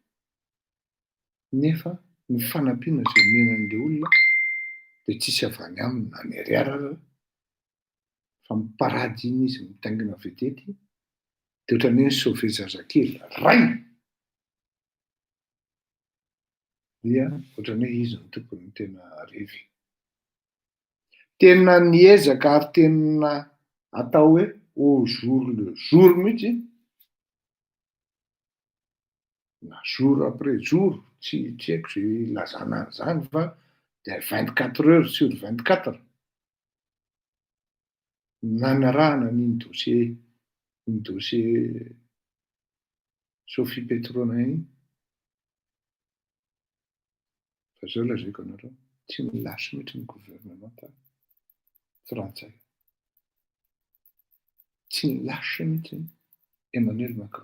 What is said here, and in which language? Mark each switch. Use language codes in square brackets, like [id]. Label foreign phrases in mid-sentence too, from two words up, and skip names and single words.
[mg] nefa ny fanampiana izay menan'ilay olona dia tsisy avy any aminy na ny ariara fa miparady iny izy mitaingina vedety, dia ohatran'ny hoe sauver zazakely ray, dia ohatran'ny hoe izy ny tompony tena revy. Tena niezaka ary tena atao hoe [fr] au jour le jour [mg] mihitsy, na [fr] jour après jour, [mg] tsy haiko zay ilazana an'izany fa dia [fr] 24 heures sur 24 [mg] nanarahana ny dossier Sophie Petronin. Fa zao lazaiko anareo, tsy milasy mihitsy ny gouvernement frantsay, tsy milasy mihitsy Emmanuel Macron.